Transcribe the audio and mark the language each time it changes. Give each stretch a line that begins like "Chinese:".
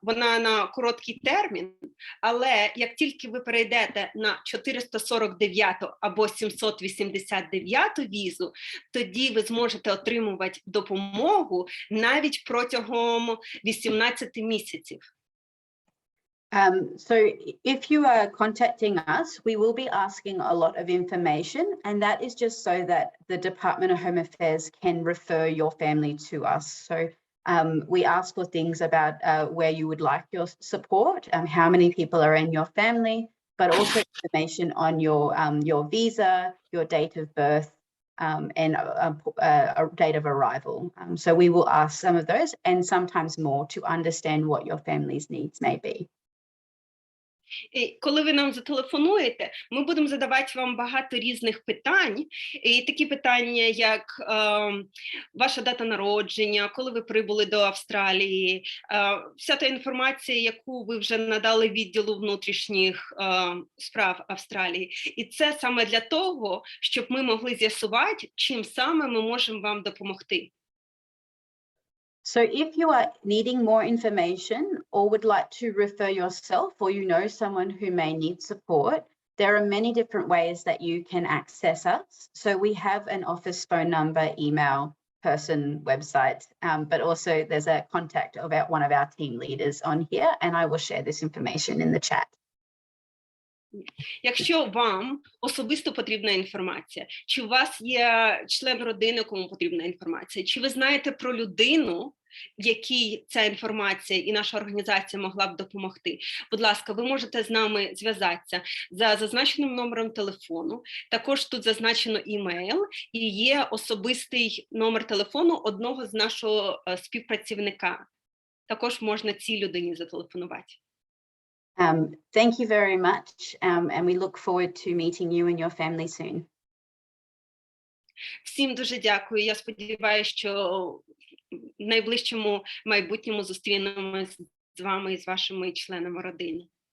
Ukrainian: Вона на короткий термін, але як тільки ви перейдете на 449 або 789 візу, тоді ви зможете отримувати допомогу навіть протягом 18 місяців.
English: So if you are contacting us, we will be asking a lot of information, and that is just so that the Department of Home Affairs can refer your family to us. So we ask for things about where you would like your support, how many people are in your family, but also information on your visa, your date of birth, and a date of arrival. So we will ask some of those and sometimes more to understand what your family's needs may be.
Ukrainian: І коли ви нам зателефонуєте, ми будемо задавати вам багато різних питань. І такі питання, як ваша дата народження, коли ви прибули до Австралії, вся та інформація, яку ви вже надали відділу внутрішніх справ Австралії. І це саме для того, щоб ми могли з'ясувати, чим саме ми можемо вам допомогти.
English: So if you are needing more information or would like to refer yourself or you know someone who may need support, there are many different ways that you can access us. So we have an office phone number, email, person, website, but also there's a contact of one of our team leaders on here, and I will share this information in the chat.
Ukrainian: Якщо вам особисто потрібна інформація, чи у вас є член родини, кому потрібна інформація, чи ви знаєте про людину, якій ця інформація і наша організація могла б допомогти, будь ласка, ви можете з нами зв'язатися за зазначеним номером телефону, також тут зазначено імейл і є особистий номер телефону одного з нашого співпрацівника. Також можна цій людині зателефонувати.
English: Thank you very much, and we look forward to meeting you and your family soon.
Ukrainian: Всім дуже дякую. Я сподіваюся, що в найближчому майбутньому зустрінемось з вами і з вашими членами родини.